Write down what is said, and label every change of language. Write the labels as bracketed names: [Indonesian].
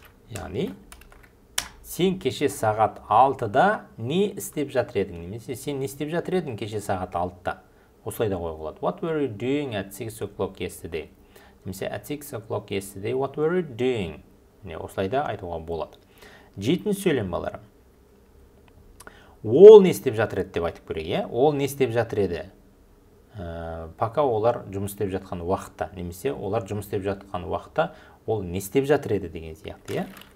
[Kazakh] Яғни, сен кеше сағат 6-да не істеп жатыр едің? Немесе сен не істеп жатыр едің кеше сағат 6-да? Осылай да қоюға болады. [English] What were you doing at 6 o'clock yesterday? Немесе at 6 o'clock yesterday, what were you doing? [Kazakh] Осылай да айтуға болады. Жетінші сөйлем баларым. Ол не істеп жатыр еді деп айтып көрейік. Ол не істеп жатыр еді? Пока олар жұмыс істеп жатқан уақытта, немесе олар жұмыс істеп жатқан уақытта ол не істеп жатыр еді деген сияқты.